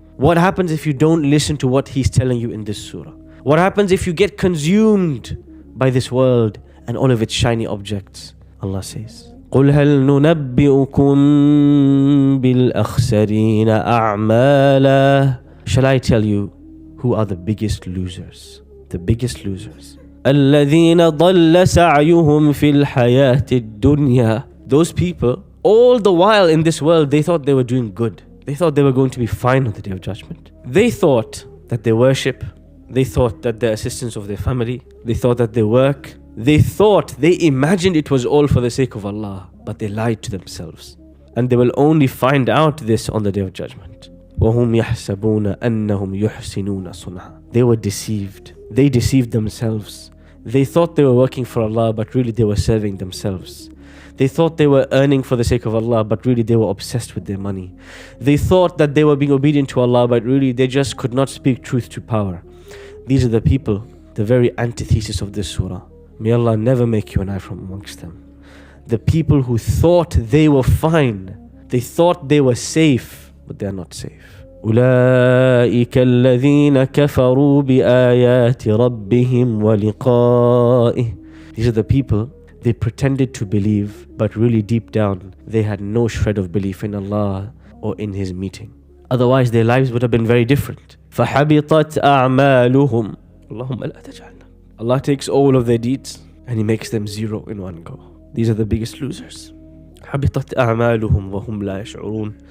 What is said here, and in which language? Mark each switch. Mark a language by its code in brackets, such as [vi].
[en] What happens if you don't listen to what He's telling you in this surah? What happens if you get consumed by this world and all of its shiny objects? [ar] Allah says, قُلْ هَلْ نُنَبِّئُكُمْ بِالْأَخْسَرِينَ أَعْمَالًا. [en] Shall I tell you who are the biggest losers? The biggest losers. [ar] الَّذِينَ ضَلَّ سَعْيُهُمْ فِي الْحَيَاةِ الدُّنْيَا. [en] Those people, all the while in this world, they thought they were doing good. They thought they were going to be fine on the day of judgment. They thought that their worship, they thought that the assistance of their family, they thought that their work, they imagined it was all for the sake of Allah, but they lied to themselves. And they will only find out this on the day of judgment. [ar] وَهُمْ يَحْسَبُونَ أَنَّهُمْ يُحْسِنُونَ صُنْعًا. [en] They were deceived. They deceived themselves. They thought they were working for Allah, but really they were serving themselves. They thought they were earning for the sake of Allah, but really they were obsessed with their money. They thought that they were being obedient to Allah, but really they just could not speak truth to power. These are the people, the very antithesis of this surah. May Allah never make you and I from amongst them. The people who thought they were fine, they thought they were safe, but they are not safe. [ar] أولئك الذين كفروا بآيات ربهم ولقائه. [en] These are the people, they pretended to believe, but really deep down, they had no shred of belief in Allah or in His meeting. Otherwise, their lives would have been very different. [ar] فَحَبِطَتْ أَعْمَالُهُمْ. اللهم لا تجعلنا. [en] Allah takes all of their deeds and He makes them zero in one go. These are the biggest losers. [ar] حبطت أعمالهم وهم لا يشعرون.